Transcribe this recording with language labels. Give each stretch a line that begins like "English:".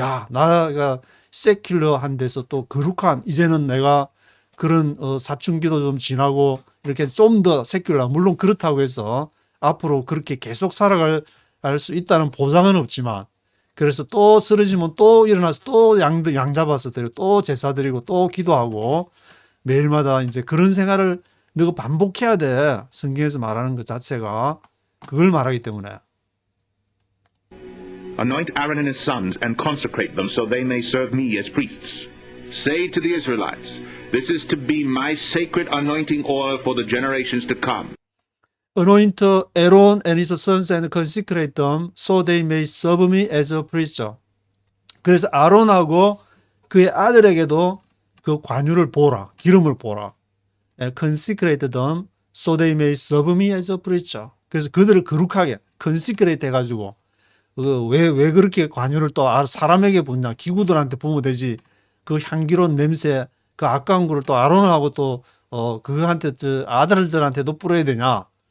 Korean: 나가 세큘러한 데서 또 거룩한 이제는 내가 그런 사춘기도 좀 지나고 이렇게 좀 더 세큘러 물론 그렇다고 해서 앞으로 그렇게 계속 살아갈 수 있다는 보장은 없지만 그래서 또 쓰러지면 또 일어나서 또 양 잡아서 드리고 또 제사 드리고 또 기도하고 매일마다 이제 그런 생활을 너가 반복해야 돼. 성경에서 말하는 것 자체가 그걸 말하기 때문에.
English: Anoint Aaron and his sons and consecrate them so they may serve me as priests. Say to the Israelites, this is to be my sacred anointing oil for the generations to come. Anoint Aaron and his sons and consecrate them so they may serve me as a priest.
Korean: 그래서 아론하고 그의 아들에게도 그 관유를 부어라. 기름을 부어라.
English: consecrate them so they may serve me as a priest.
Korean: 그래서 그들을 거룩하게 consecrate 해가지고 왜 그렇게 관유를 또 사람에게 붓냐. 기구들한테 부으면 되지. 그 향기로운 냄새 그 아까운 거를 또 아론하고 또 그한테 아들들한테도 뿌려야 되냐.